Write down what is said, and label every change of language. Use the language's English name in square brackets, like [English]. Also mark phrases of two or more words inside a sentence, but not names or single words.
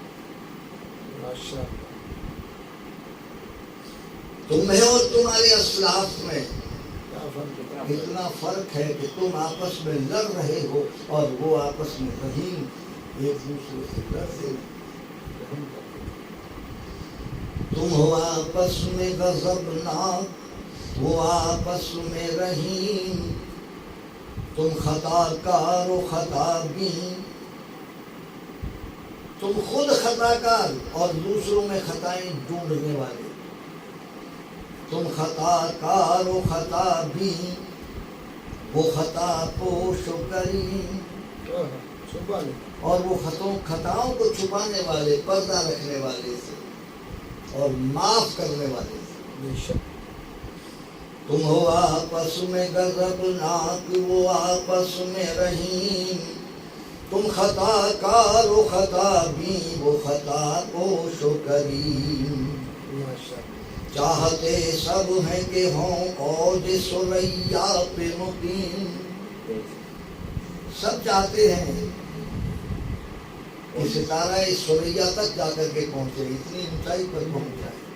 [Urdu] تمہیں اور تمہارے اسلاف میں اتنا فرق ہے کہ تم آپس میں لڑ رہے ہو اور وہ آپس میں رحیم، ایک دوسرے سے لڑتے ہیں. تم ہو آپس میں غضبناک، وہ آپس میں رحیم. تم خطا کار و خطا بین، تم خود خطا کار اور دوسروں میں خطائیں ڈھونڈنے والے. تم خطا کار و خطا بین، وہ خطا پوش و کریم، اور وہ خطاؤں کو چھپانے والے، پردہ رکھنے والے سے اور معاف کرنے والے سے. تم ہو آپس میں غضبناک، وہ آپس میں رحیم. تم خطا کار و خطا بین، وہ خطا پوش و کریم. چاہتے سب ہیں کہ ہوں اوج ثریا پہ مقیم. سب چاہتے ہیں کہ ستارہ ثریا تک جا کر کے پہنچے، اتنی اونچائی پر پہنچ جائے.